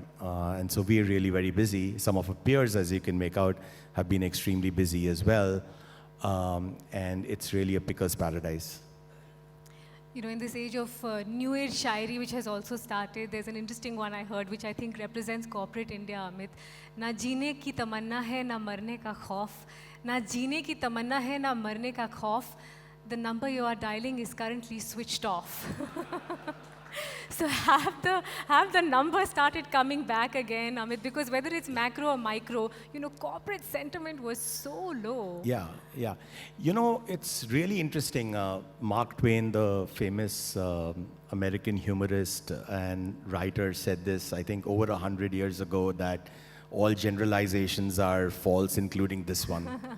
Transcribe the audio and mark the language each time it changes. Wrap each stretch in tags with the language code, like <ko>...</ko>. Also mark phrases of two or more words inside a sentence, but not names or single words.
<en>And so we are really very busy. Some of our peers, as you can make out, have been extremely busy as well. And it's really a picker's paradise. In this age of new age shairi, which has also started, there's an interesting one I heard, which I think represents corporate India, Amit.</en> <ur>نہ جینے کی تمنا ہے، نہ مرنے کا خوف. نہ جینے کی تمنا ہے، نہ مرنے کا خوف.</ur> <en>The number you are dialing is currently switched off. So have the numbers started coming back again, Amit, because whether it's macro or micro, corporate sentiment was so low. Yeah. It's really interesting. Mark Twain, the famous American humorist and writer, said this, I think, over 100 years ago, that all generalizations are false, including this one.</en>